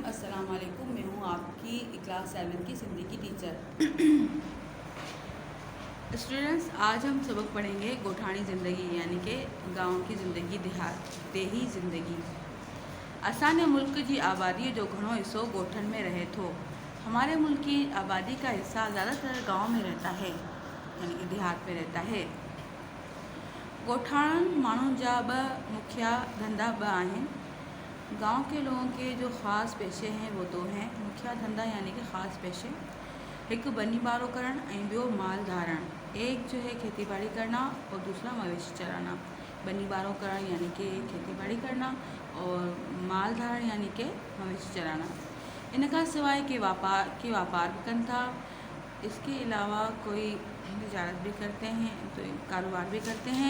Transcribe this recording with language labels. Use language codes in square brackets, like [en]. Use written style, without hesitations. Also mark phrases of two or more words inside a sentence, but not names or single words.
[ar] السلام عليكم. [hi] मैं हूँ आपकी क्लास 7 की सिंधी की टीचर। स्टूडेंट्स, आज हम सबक पढ़ेंगे [sd] गोठानी ज़िंदगी [hi] यानी कि गांव की ज़िंदगी, देही ज़िंदगी। [sd] असांजे मुल्क की आबादी जो घणो हिस्सो गोठन में रहे थो। [hi] हमारे मुल्क की आबादी का हिस्सा ज़्यादातर गांव में रहता है यानी कि देहात में रहता है। [sd] गोठाणन माण्हुनि जा मुख्य धंधा आहिनि। [hi] गांव के लोगों के जो ख़ास पेशे हैं वो दो हैं। [sd] मुख्य धंधा [hi] यानी कि ख़ास पेशे, [sd] एक बनी बारो करण ऐं ॿियो माल धारण। [hi] एक जो है खेती बाड़ी करना और दूसरा मवेशी चराना। [sd] बनी बारो करण [hi] यानी कि खेती बाड़ी करना और [sd] माल धारण [hi] यानी कि मवेशी चराना। [sd] इनका सिवाय के व्यापार भी कन था। [hi] इसके अलावा कोई तिजारत भी करते हैं, तो कारोबार भी करते हैं।